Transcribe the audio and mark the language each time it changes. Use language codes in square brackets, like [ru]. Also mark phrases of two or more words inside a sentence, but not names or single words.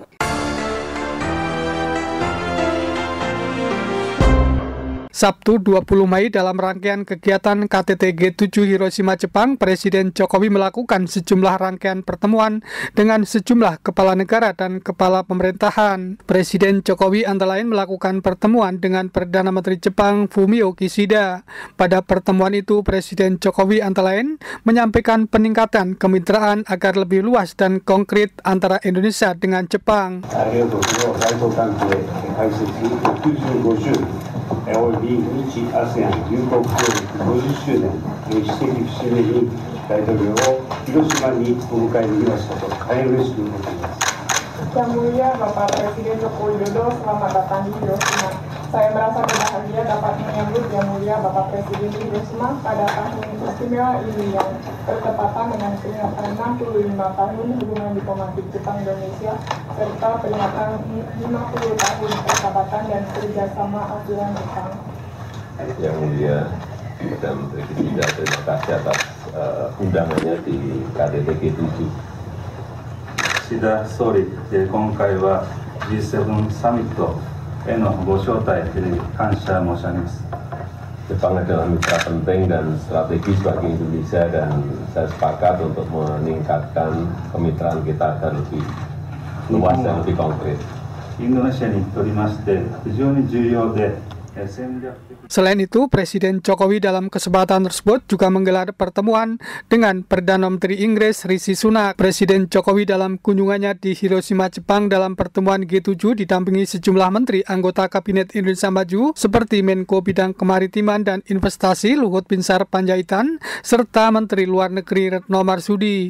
[id] Sabtu 20 Mei dalam rangkaian kegiatan KTT G7 Hiroshima Jepang, Presiden Jokowi melakukan sejumlah rangkaian pertemuan dengan sejumlah kepala negara dan kepala pemerintahan. Presiden Jokowi antara lain melakukan pertemuan dengan Perdana Menteri Jepang Fumio Kishida. Pada pertemuan itu, Presiden Jokowi antara lain menyampaikan peningkatan kemitraan agar lebih luas dan konkret antara Indonesia dengan Jepang. [ja] および日ASEAN友好協力50周年歴史的節目に大統領を広島にお迎えできましたと大変嬉しく思っています。 [id] Yang Mulia Bapak Presiden Joko Widodo, selamat datang di Hiroshima. Saya merasa berbahagia dapat menyambut Yang Mulia Bapak Presiden di Hiroshima pada tahun istimewa ini yang bertepatan dengan peringatan 65 tahun hubungan diplomatik Jepang-Indonesia serta peringatan 50 tahun persahabatan dan kerjasama ASEAN-Jepang. Yang Mulia Perdana Menteri Kishida, terima kasih atas undangannya di KTT G7. [ja] 岸田総理、今回は G7 サミットへのご招待で感謝申し上げます。 [id] Jepang adalah mitra penting dan strategis bagi Indonesia dan saya sepakat untuk meningkatkan kemitraan kita agar lebih luas dan lebih konkret. [ja] インドネシアにとりまして非常に重要で [id] Selain itu, Presiden Jokowi dalam kesempatan tersebut juga menggelar pertemuan dengan Perdana Menteri Inggris Rishi Sunak. Presiden Jokowi dalam kunjungannya di Hiroshima, Jepang dalam pertemuan G7 didampingi sejumlah menteri anggota Kabinet Indonesia Maju seperti Menko Bidang Kemaritiman dan Investasi Luhut Binsar Panjaitan serta Menteri Luar Negeri Retno Marsudi.